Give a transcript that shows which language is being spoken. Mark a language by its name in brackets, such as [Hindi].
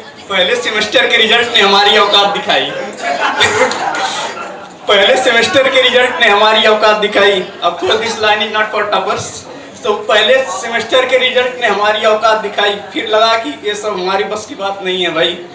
[Hindi] पहले सेमेस्टर के रिजल्ट ने हमारी औकात दिखाई. पहले सेमेस्टर के रिजल्ट ने हमारी औकात दिखाई. [English] Of course this line is not for toppers. [Hindi] तो पहले सेमेस्टर के रिजल्ट ने हमारी औकात दिखाई. फिर लगा कि ये सब हमारी बस की बात नहीं है भाई.